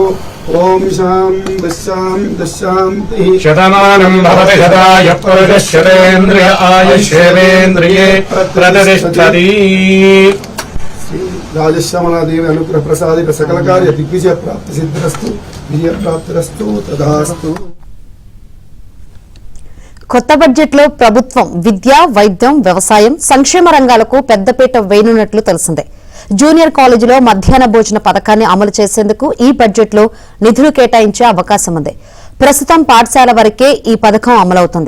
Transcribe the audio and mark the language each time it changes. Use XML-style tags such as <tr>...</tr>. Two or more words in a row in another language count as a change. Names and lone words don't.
<sa>ओम शान्तिः शतमानं भवति शताय पुरुषशतेन्द्रिय आयुष्येवेन्द्रिये प्रतिष्ठति। राजश्यामलादेवी अनुग्रह प्रसादित सकल कार्य दिग्विजय प्राप्ति सिद्धिरस्तु विजय प्राप्तिरस्तु तदास्तु।</sa> <te>కొత్త బడ్జెట్లో ప్రభుత్వం విద్య, వైద్యం, వ్యవసాయం, సంక్షేమ రంగాలకు పెద్దపీట వేయనున్నట్లు తెలిసిందే. జూనియర్ కాలేజీలో మధ్యాహ్న భోజన పథకాన్ని అమలు చేసేందుకు ఈ బడ్జెట్లో నిధులు కేటాయించే అవకాశం ఉంది. ప్రస్తుతం పాఠశాల వరకే ఈ పథకం అమలవుతుంది.</te>